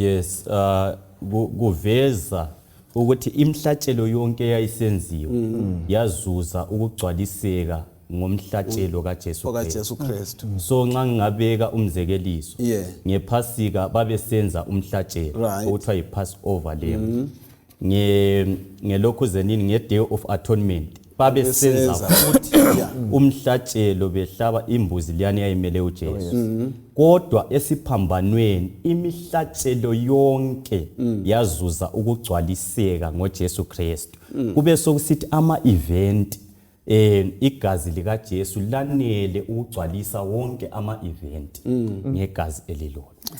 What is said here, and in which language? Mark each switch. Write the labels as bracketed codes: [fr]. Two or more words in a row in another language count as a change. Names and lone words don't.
[nd] Yes, kuveza ukuthi imhlatshelo yonke eyayisenziwa yazuza ukugcwaliseka ngomhlatshelo kaJesu Kristu. Jesu Kristu. So nxa ngingabeka umzekeliso [en] Yeah. [nd] ngephasika babesenza umhlatshelo [en] Right. [nd] okuthiwa yi-Passover leyo. Ngelokhuzenini nge-Day of Atonement babesenza futhi umhlatshelo behlaba imbuzi liyani yayimele uJesu. Kodwa esiphambanweni imihlatshelo yonke yazuza ukugcwaliseka ngoJesu Kristu. Kube sokusithi ama-event igazi lika Jesu lanele ukugcwalisa wonke ama-event ngegazi elilodwa.